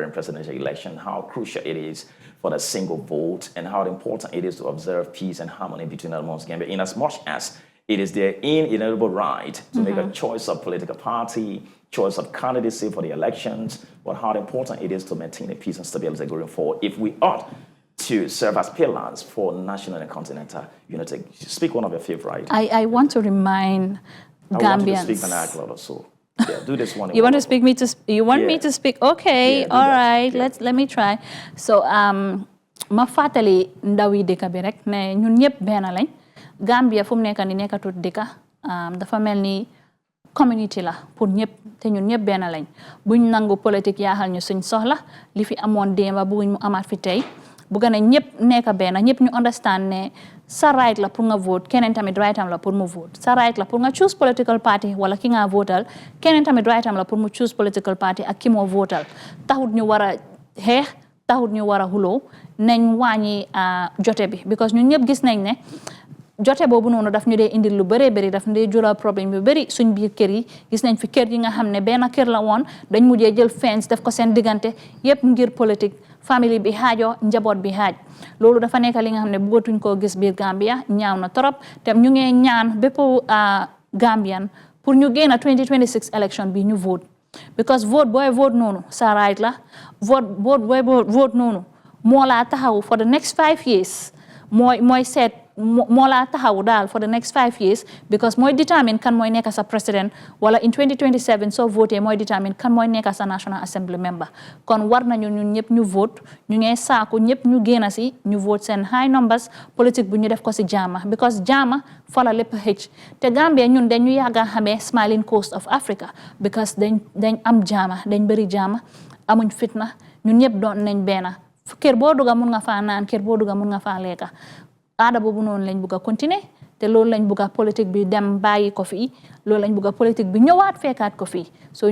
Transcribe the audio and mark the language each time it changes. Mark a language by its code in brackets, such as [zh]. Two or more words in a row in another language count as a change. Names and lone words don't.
[en] and presidential election, how crucial it is for the single vote and how important it is to observe peace and harmony between and amongst Gambia, in as much as it is their inalienable right to make a choice of political party, choice of candidacy for the elections, but how important it is to maintain a peace and stability going forward if we ought to serve as pillars for national and continental unity. Speak one of your favorite. I want to remind Gambians. I want you to speak vernacular or so. Yeah, do this one. You want to speak me to? You want me to speak? Okay, all right. Let me try. [wo] So ma fatali ndawi deka bi rek ne ñun ñep ben lañ. Gambia fu mu nekk ni nekkatut deka dafa mel ni community la pour ñëpp te ñun ñëpp benn lañ buñ nangu politique yaaxal ñu suñ soxla li fi amoon démba buñ mu amaat fi tey bu gën a ñëpp nekk benn ñëpp ñu understand ne sa right la pour nga vote keneen tamit right am la pour mu vote sa right la pour nga choose [en] political party [wo] wala ki nga votal keneen tamit right am la pour mu choose [en] political party [wo] ak ki moo votal taxut ñu war a xeex taxut ñu war a xuloo nañ wàññi jote bi because ñun ñëpp gis nañ ne jote boobu noonu daf ñu dee indil lu bëree bëri daf ñu dee jural problème yu bëri suñ biir kër yi gis nañ fi kër yi nga xam ne benn kër la woon dañ mujjee jël fence def ko seen diggante yëpp ngir politique famille bi xaajoo njaboot bi xaaj loolu dafa nekk li nga xam ne bëggatuñ koo gis biir Gambia ñaaw na trop te ñu ngi ñaan bépp Gambian pour ñu génn 2026 election bi ñu vote because vote booy vote noonu sa right la vote booy vote noonu moo laa taxaw [en] for the next 5 years [wo] mooy seet moo laa taxaw daal [en] for the next 5 years [wo] because mooy determine kan mooy nekk sa président wala in 2027 soo voté mooy determine kan mooy nekk sa National Assembly member kon war nañu ñun ñëpp ñu vote ñu ngee saaku ñëpp ñu génn si ñu vote seen [en] high numbers [wo] politique bu ñu def ko si jaama because jaama fa la lépp xëcc te Gambia ñun dañu yàgga xamee [en] smiling coast of Africa [wo] because dañ am jaama dañ bëri jaama amuñ fitna ñun ñëpp doon nañ benn kër boo dugga mun nga faa naan kër boo dugga mun nga faa lekka aada boobu noonu lañ bugg a continuer te loolu lañ bugg a politique bi dem bàyyi ko fii loolu lañ bugg a politique bi ñëwaat fekkaat ko fii so